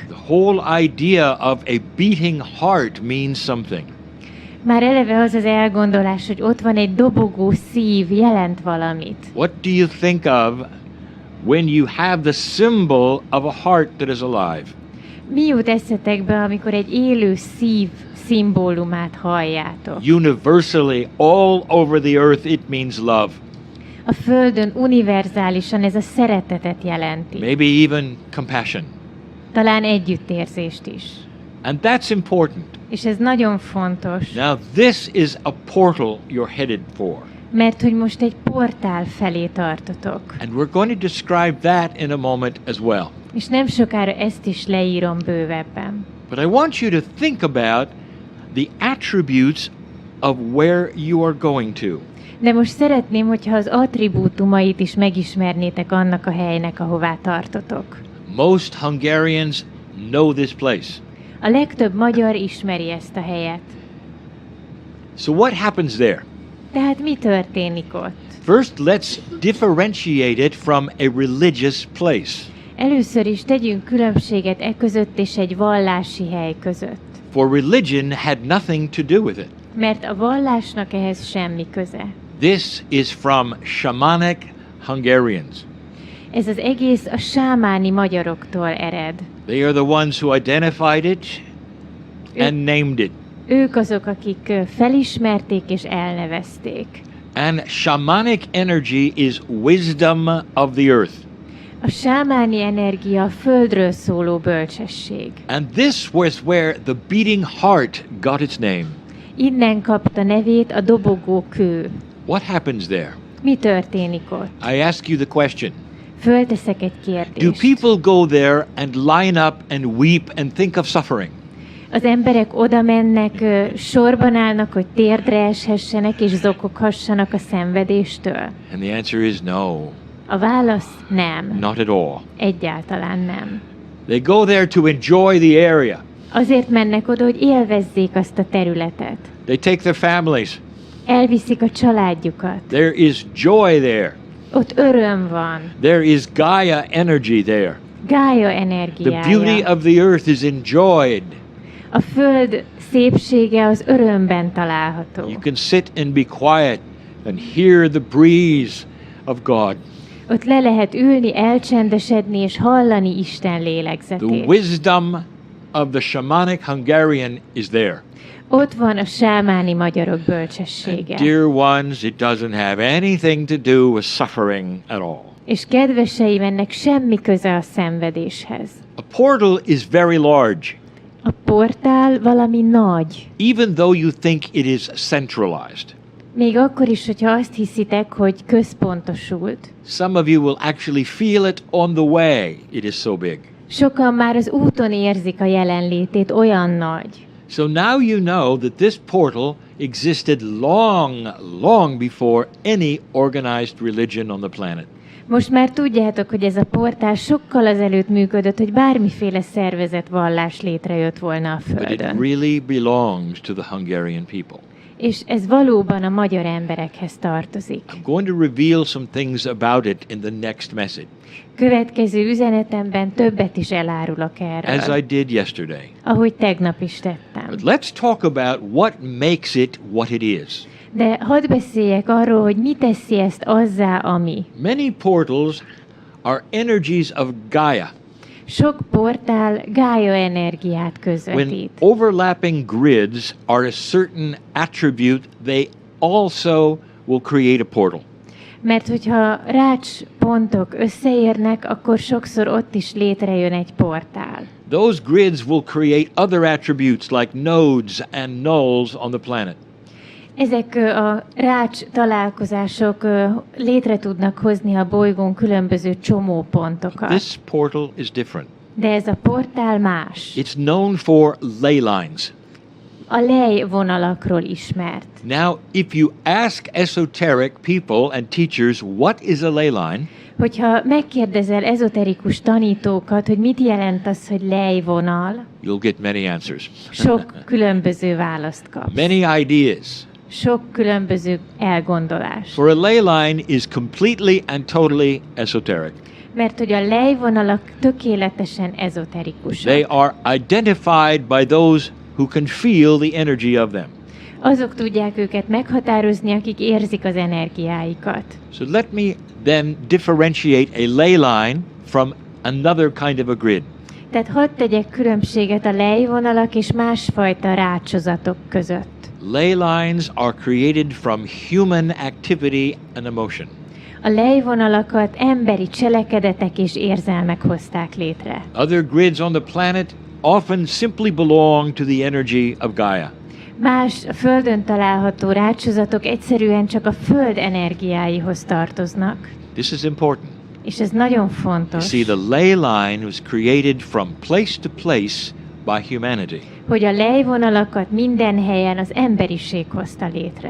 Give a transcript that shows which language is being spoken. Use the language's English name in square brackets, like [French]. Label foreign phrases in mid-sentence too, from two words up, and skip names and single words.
[English] The whole idea of a beating heart means something. [Hungarian] Már eleve az az elgondolás, hogy ott van egy dobogó szív, jelent valamit. [English] What do you think of when you have the symbol of a heart that is alive? [Hungarian] Mi jut eszetekbe, amikor egy élő szív szimbólumát halljátok? [English] Universally, all over the earth, it means love. [Hungarian] A Földön univerzálisan ez a szeretetet jelenti. [English] Maybe even compassion. [Hungarian] Talán együttérzést is. [English] And that's important. [Hungarian] És ez nagyon fontos, [English] Now, this is a portal you're headed for. [Hungarian] mert hogy most egy portál felé tartotok. [English] And we're going to describe that in a moment as well. [Hungarian] És nem sokára ezt is leírom bővebben. [English] But I want you to think about the attributes of where you are going to. [Hungarian] De most szeretném, hogyha az attribútumait is megismernétek annak a helynek, ahová tartotok. [English] Most Hungarians know this place. [Hungarian] A legtöbb magyar ismeri ezt a helyet. [English] So what happens there? [Hungarian] Tehát mi történik ott? [English] First, let's differentiate it from a religious place. [Hungarian] Először is tegyünk különbséget e között és egy vallási hely között. [English] For religion had nothing to do with it. [Hungarian] Mert a vallásnak ehhez semmi köze. [English] This is from shamanic Hungarians. [Hungarian] Ez az egész a sámáni magyaroktól ered. [English] They are the ones who identified it and named it. [Hungarian] Ők azok, akik felismerték és elnevezték. [English] And shamanic energy is wisdom of the earth. [Hungarian] A sámáni energia a földről szóló bölcsesség. [English] And this was where the beating heart got its name. [Hungarian] Innen kapta nevét a dobogó kő. [English] What happens there? [Hungarian] Mi történik ott? [English] I ask you the question. [Hungarian] Fölteszek egy [English] Do [Hungarian] kérdést. [English] people go there and line up and weep and think of suffering? [Hungarian] Az emberek oda mennek, sorban állnak, hogy térdre eshessenek és zokoghassanak a szenvedéstől? [English] And the answer is no, [Hungarian] A válasz nem. [English] not at all. [Hungarian] Egyáltalán nem. [English] They go there to enjoy the area. [Hungarian] Azért mennek oda, hogy élvezzék azt a területet. [English] They take their families. [Hungarian] Elviszik a családjukat. [English] There is joy there. [Hungarian] Ott öröm van. [English] There is Gaia energy there. [Hungarian] Gája [English] The [Hungarian] energiája. [English] beauty of the earth is enjoyed. [Hungarian] A föld szépsége az örömben található. [English] You can sit and be quiet and hear the breeze of God. [Hungarian] Ott le lehet ülni, elcsendesedni és hallani Isten [English] The [Hungarian] lélegzetét. [English] wisdom of the shamanic Hungarian is there. [Hungarian] Ott van a sámáni magyarok bölcsessége. [English] Dear ones, it doesn't have anything to do with suffering at all. [Hungarian] És kedveseim, ennek semmi köze a szenvedéshez. [English] A portal is very large, [Hungarian] A portál valami nagy. [English] even though you think it is centralized. [Hungarian] Még akkor is, hogyha azt hiszitek, hogy központosult. [English] Some of you will actually feel it on the way. It is so big. [Hungarian] Sokan már az úton érzik a jelenlétét, olyan nagy. [English] So now you know that this portal existed long before any organized religion on the planet. [Hungarian] Most már tudjátok, hogy ez a portál sokkal azelőtt működött, hogy bármiféle szervezet vallás létrejött volna a [English] But it [Hungarian] Földön. [English] really belongs to the Hungarian people. [Hungarian] És ez valóban a magyar emberekhez tartozik. [English] I'm going to reveal some things about it in the next message, [Hungarian] Következő üzenetemben többet is elárulok [English] as [Hungarian] erről, [English] I did yesterday. [Hungarian] ahogy tegnap is tettem. [English] But let's talk about what makes it what it is. [Hungarian] De hadd beszéljek arról, hogy mi teszi ezt azzá, ami. [English] Many portals are energies of Gaia. [Hungarian] Sok portál Gája energiát [English] When [Hungarian] közvetít. [English] overlapping grids are a certain attribute, they also will create a portal. [Hungarian] Mert hogyha rács pontok összeérnek, akkor sokszor ott is létrejön egy portál. [English] Those grids will create other attributes like nodes and nulls on the planet. [Hungarian] Ezek a rács találkozások létre tudnak hozni a bolygón különböző csomópontokat. [English] This portal is different. [Hungarian] De ez a portál más. [English] It's known for ley lines. [Hungarian] A lejvonalakról ismert. [English] Now, if you ask esoteric people and teachers what is a ley line, [Hungarian] Hogyha megkérdezel ezoterikus tanítókat, hogy mit jelent az, hogy lejvonal, [English] you'll get many answers. [Hungarian] sok különböző választ kapsz. [English] Many ideas. [Hungarian] Sok különböző elgondolás. [English] For a ley line is completely and totally esoteric. [Hungarian] Mert hogy a lejvonalak tökéletesen ezoterikusak. [English] They are identified by those who can feel the energy of them. [Hungarian] Azok tudják őket meghatározni, akik érzik az energiáikat. [English] So let me then differentiate a ley line from another kind of a grid. [Hungarian] Tehát hadd tegyek különbséget a lejvonalak és másfajta rácsozatok között. [English] Ley lines are created from human activity and emotion. [Hungarian] A lejvonalakat emberi cselekedetek és érzelmek hozták létre. [English] Other grids on the planet often simply belong to the energy of Gaia. [Hungarian] Más a Földön található rácsozatok egyszerűen csak a Föld energiáihoz tartoznak. [English] This is important. [Hungarian] És ez nagyon [English] You [Hungarian] fontos, [English] see, the ley line was created from place to place by humanity. [Hungarian] hogy a lejvonalakat minden helyen az emberiség hozta létre.